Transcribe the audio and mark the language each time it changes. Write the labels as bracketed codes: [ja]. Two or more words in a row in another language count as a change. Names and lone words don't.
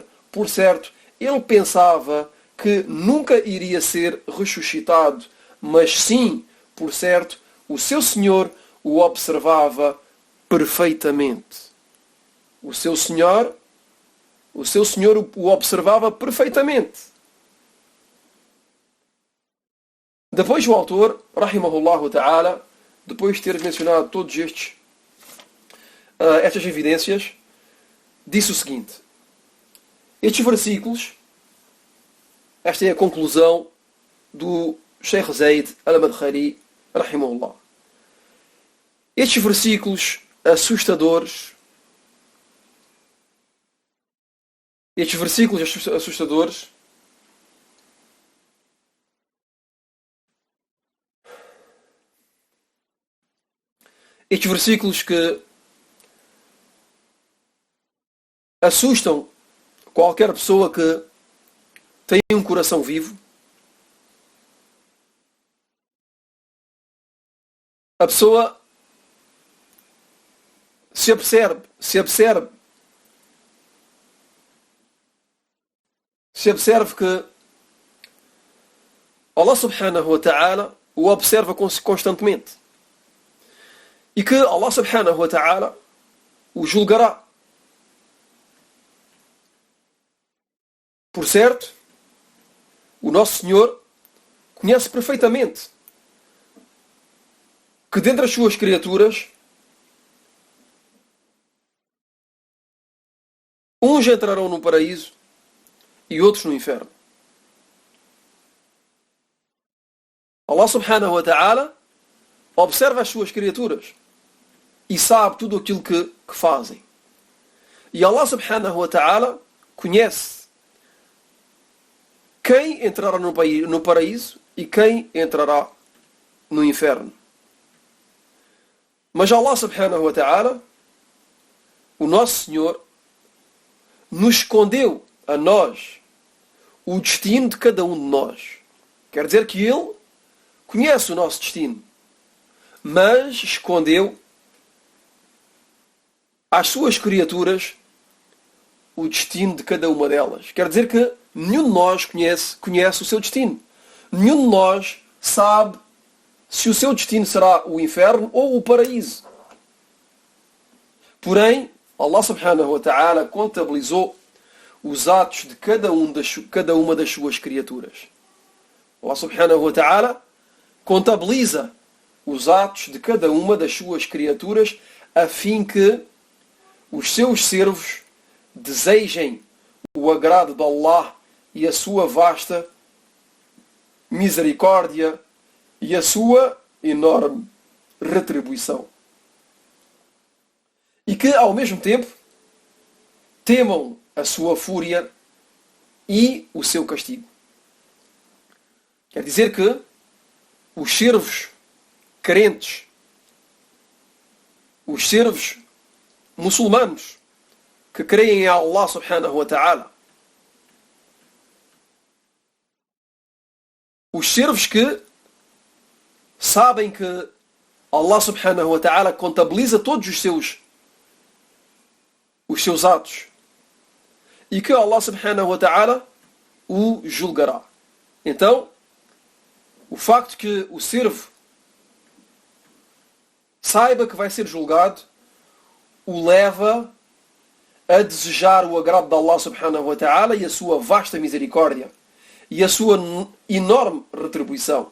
[pt] Por certo, ele pensava que nunca iria ser ressuscitado, mas sim, por certo, o seu Senhor o observava perfeitamente. O seu Senhor o observava perfeitamente. Depois o autor, [ar] رحمه الله تعالى, [pt] depois de ter mencionado todos estas evidências, disse o seguinte: estes versículos, esta é a conclusão do Sheikh Zayd al-Madkhali, rahimahullah. Estes versículos assustadores, estes versículos que assustam qualquer pessoa que tem um coração vivo, a pessoa se apercebe que Allah [ar] سبحانه وتعالى [pt] o observa constantemente e que Allah [ar] سبحانه وتعالى [pt] o julgará. Por certo, o nosso Senhor conhece perfeitamente que dentre as suas criaturas uns entrarão no paraíso e outros no inferno. Allah [ar] سبحانه وتعالى [pt] observa as suas criaturas e sabe tudo aquilo que fazem. E Allah [ar] سبحانه وتعالى [pt] conhece quem entrará no paraíso e quem entrará no inferno. Mas Allah [ar] سبحانه وتعالى, [pt] o nosso Senhor, nos escondeu a nós o destino de cada um de nós. Quer dizer que Ele conhece o nosso destino, mas escondeu às suas criaturas o destino de cada uma delas. Quer dizer que nenhum de nós conhece o seu destino. Nenhum de nós sabe se o seu destino será o inferno ou o paraíso. Porém, Allah [ar] سبحانه وتعالى [pt] contabilizou os atos de cada uma das suas criaturas. Allah [ar] سبحانه وتعالى [pt] contabiliza os atos de cada uma das suas criaturas a fim que os seus servos desejem o agrado de Allah e a sua vasta misericórdia e a sua enorme retribuição. E que, ao mesmo tempo, temam a sua fúria e o seu castigo. Quer dizer que os servos crentes, os servos muçulmanos que creem em Allah [ar] سبحانه وتعالى, [pt] os servos que sabem que Allah [ar] سبحانه وتعالى [pt] contabiliza todos os seus atos e que Allah [ar] سبحانه وتعالى [pt] o julgará. Então, o facto que o servo saiba que vai ser julgado o leva a desejar o agrado de Allah [ar] سبحانه وتعالى [pt] e a sua vasta misericórdia e a sua enorme retribuição.